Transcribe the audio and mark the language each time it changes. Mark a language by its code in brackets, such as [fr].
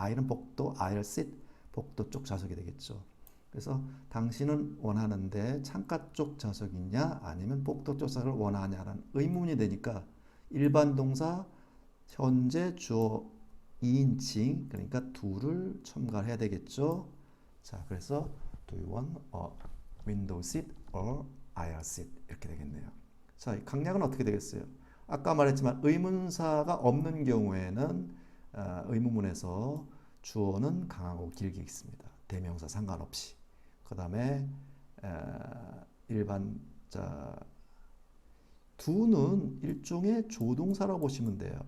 [ko] aisle은 복도, aisle seat 복도 쪽 좌석이 되겠죠. 그래서 당신은 원하는데 창가 쪽 좌석이냐 아니면 복도 쪽 좌석을 원하냐라는 의문이 되니까 일반 동사 현재 주어 2인칭 그러니까 do를 첨가를 해야 되겠죠. 자, 그래서 [en] do you want a window seat or aisle seat [ko] 이렇게 되겠네요. 자, 강약은 어떻게 되겠어요? 아까 말했지만 의문사가 없는 경우에는 의문문에서 주어는 강하고 길게 있습니다. 대명사 상관없이. 그 다음에 일반 do는 일종의 조동사라고 보시면 돼요.